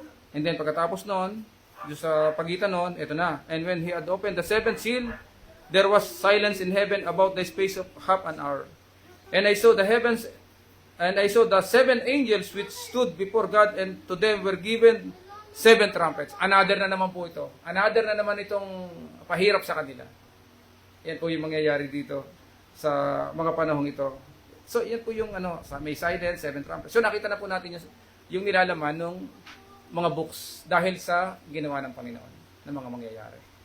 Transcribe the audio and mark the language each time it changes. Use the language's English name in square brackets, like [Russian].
[English] And then [Filipino] pagkatapos noon, doon sa pagitan noon, ito na, [English] and when he had opened the seventh seal, there was silence in heaven about the space of half an hour. And I saw the heavens, and I saw the 7 angels which stood before God, and to them were given 7 trumpets. [Filipino] Another na naman po ito. Another na naman itong pahirap sa kanila. Yan po yung mangyayari dito sa mga panahong ito. So, yan po yung may silence, 7 trumpets. So, nakita na po natin yung nilalaman ng mga books dahil sa ginawa ng Panginoon ng mga mangyayari.